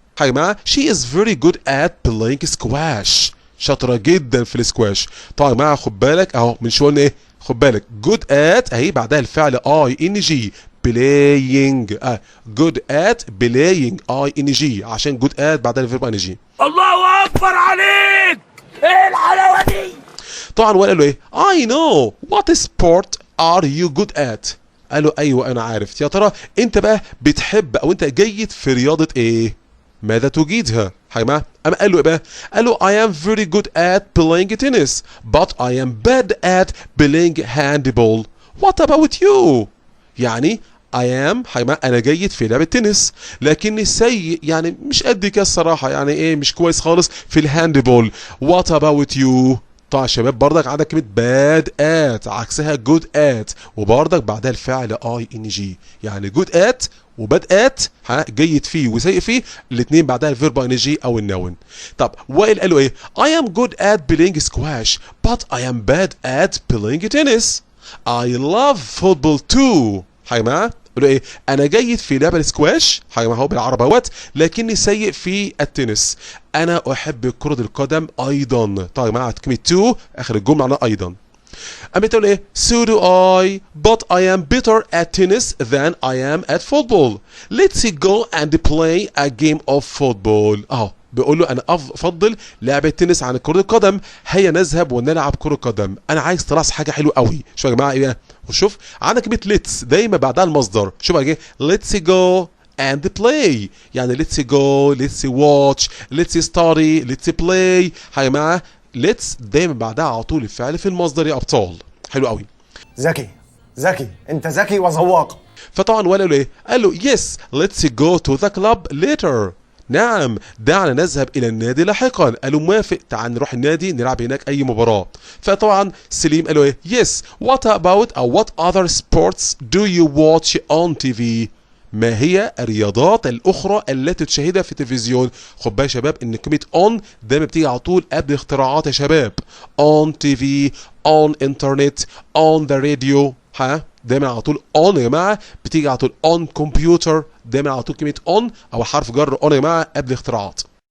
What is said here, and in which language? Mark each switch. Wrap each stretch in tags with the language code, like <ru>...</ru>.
<ar>يا جماعه</ar> <en>she is very good at playing squash</en> <ar>شاطره جدا في السكواش. طبعا يا جماعه خد بالك اهو من شويه قلنا ايه خد بالك</ar> <en>good at</en> <ar>اهي بعدها الفعل</ar> <en>ing playing good at playing ing</en> <ar>عشان good at بعدها الفيرب ing. الله اكبر عليك، ايه الحلاوه دي؟ طبعا وقال له ايه</ar> <en>I know what sport are you good at.</en> <ar>قال له ايوه انا عارف. يا ترى انت بقى بتحب او انت جيد في رياضه ايه؟ ماذا تجيدها؟ يا جماعه اما قال له ايه بقى؟ قال له</ar> <en>I am very good at playing tennis but I am bad at playing handball. What about you؟</en> <ar>يعني I am انا جيد في لعب التنس لكني سيء يعني مش قد كده الصراحه، يعني ايه مش كويس خالص في الهاندبول.</ar> <en>What about you؟</en> <ar>طبعا يا شباب بردك عندك كلمه باد ات عكسها جود ات وبردك بعدها الفعل ing يعني جود ات وباد ات جيد فيه وسيء فيه الاثنين بعدها الفيرب ing او النون. طب وائل قال له ايه</ar> <en>I am good at playing squash but I am bad at playing tennis. I love football too.</en> <ar>يا جماعه قالوا ايه انا جيد في لعب السكواش يا جماعه هو بالعربي اهوت لكني سيء في التنس. انا احب كرة القدم ايضا. طيب يا جماعه كلمه تو اخر الجمله معناها ايضا. قامت تقول ايه</ar> <en>so do I but I am better at tennis than I am at football. Let's go and play a game of football.</en> <ar>بيقول له انا افضل لعب التنس عن كرة القدم، هيا نذهب ونلعب كرة قدم. انا عايز تلاحظ حاجه حلوه قوي. شوف يا جماعه ايه وشوف عندك كلمه ليتس دايما بعدها المصدر. شوف بقى ايه</ar> <en>let's go and play يعني let's go let's watch let's study let's play.</en> <ar>يا جماعه let's دايما بعدها على طول الفعل في المصدر يا ابطال. حلو قوي. ذكي ذكي انت ذكي وذواق. فطبعا ولا له ايه قال له</ar> <en>yes let's go to the club later.</en> <ar>نعم دعنا نذهب الى النادي لاحقا. قالوا موافق تعال نروح النادي نلعب هناك اي مباراة. فطبعا سليم قال له ايه</ar> <en>yes what about or what other sports do you watch on TV.</en> <ar>ما هي الرياضات الاخرى التي تشاهدها في التلفزيون. خد بالك يا شباب ان كلمه on دايما بتيجي على طول قبل اختراعات يا شباب.</ar> <en>on TV on internet on the radio</en> <ar>دايما على طول on يا جماعه بتيجي على طول on computer دايما على طول كلمه on او حرف جر on يا جماعه قبل اختراعات.</ar>